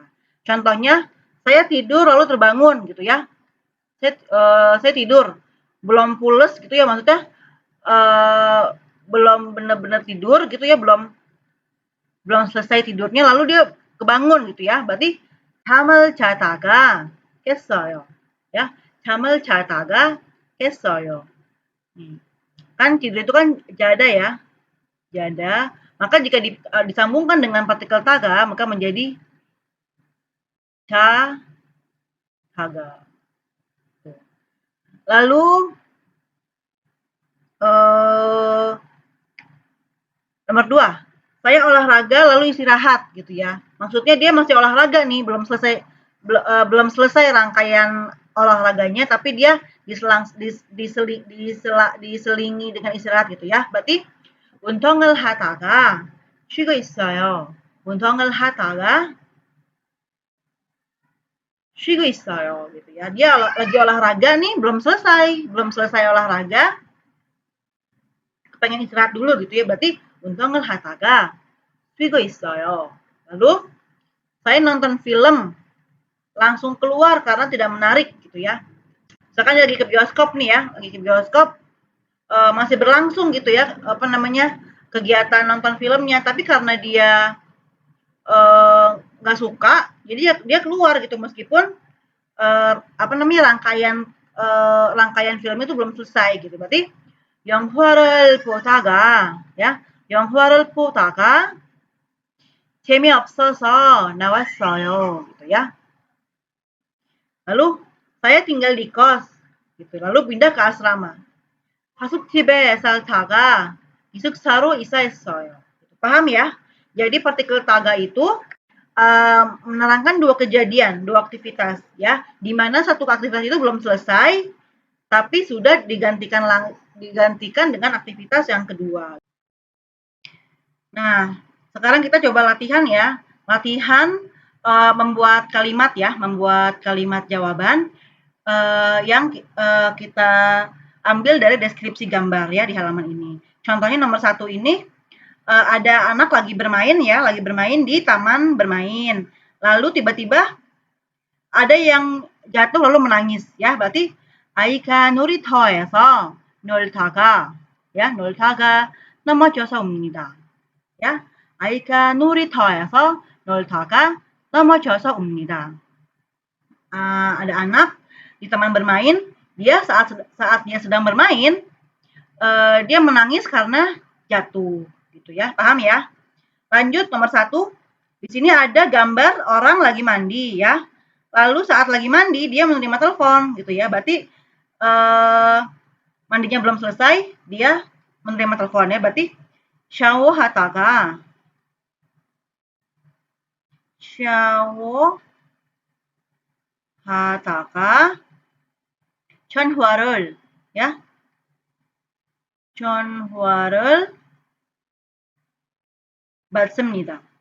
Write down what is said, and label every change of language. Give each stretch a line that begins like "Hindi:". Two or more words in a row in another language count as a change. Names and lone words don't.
Indonesian: Contohnya, saya tidur lalu terbangun gitu ya. Saya tidur, belum pules gitu ya, maksudnya belum benar-benar tidur gitu ya, belum selesai tidurnya lalu dia kebangun gitu ya.
Korean: Berarti 잠을 자다가 깼어요. Ya, 잠을 자다가 깼어요.
Indonesian: Kan tidur itu kan jada ya. Jada. Maka jika disambungkan dengan partikel taga, maka menjadi taga. Lalu nomor 2, saya olahraga lalu istirahat gitu ya. Maksudnya dia masih olahraga nih, belum selesai rangkaian olahraganya, tapi dia diselingi dengan istirahat gitu ya.
Korean: Berarti 운동을 하다가 쉬고 있어요. 운동을 하다가 쉬고 있어요
Indonesian: gitu ya. Dia lagi olahraga nih, belum selesai olahraga. pengen istirahat dulu gitu ya, berarti
Korean: 운동을 하다가 쉬고 있어요.
Indonesian: Lalu saya nonton film langsung keluar karena tidak menarik gitu ya. Misalkan lagi ke bioskop nih ya, lagi ke bioskop masih berlangsung gitu ya, kegiatan nonton filmnya, tapi karena dia nggak suka, jadi dia keluar gitu meskipun rangkaian film itu belum selesai gitu.
Korean: Berarti 영화를 보다가 ya, 영화를 보다가 재미없어서 나왔어요
Indonesian: gitu ya. Lalu saya tinggal di kos gitu, lalu pindah ke asrama.
Korean: 하숙집에 살다가 기숙사로 이사했어요.
Indonesian: Paham ya? Jadi partikel taga itu menerangkan dua kejadian, dua aktivitas ya, di mana satu aktivitas itu belum selesai tapi sudah digantikan dengan aktivitas yang kedua. Nah, sekarang kita coba latihan ya. Latihan membuat kalimat jawaban yang kita ambil dari deskripsi gambar ya di halaman ini. Contohnya nomor 1 ini ada anak lagi bermain di taman bermain. Lalu tiba-tiba ada yang jatuh lalu menangis ya.
Korean: Berarti 아이가 놀이터에서 놀다가 넘어져서 웁니다. Ya, 아이가 놀이터에서 놀다가 넘어져서 웁니다.
Indonesian: Ada anak di taman bermain, dia saat dia sedang bermain, dia menangis karena jatuh, gitu ya. Paham ya? Lanjut nomor 1. Di sini ada gambar orang lagi mandi ya. Lalu saat lagi mandi dia menerima telepon, gitu ya. Berarti mandinya belum selesai, dia menerima telepon ya.
Korean: Berarti 샤워하다가 전화를 ya. 전화를 받습니다.